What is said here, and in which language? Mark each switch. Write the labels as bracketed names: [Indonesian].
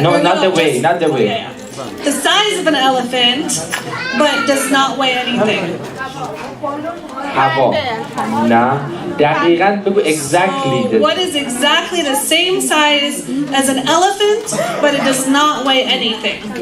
[English] No, not the weight, not the weight. The size of an elephant, but does not weigh anything. [Persian] هوا. نه. دقیقاً بگو [English] exactly. What is exactly the same size as an elephant, but it does not weigh anything?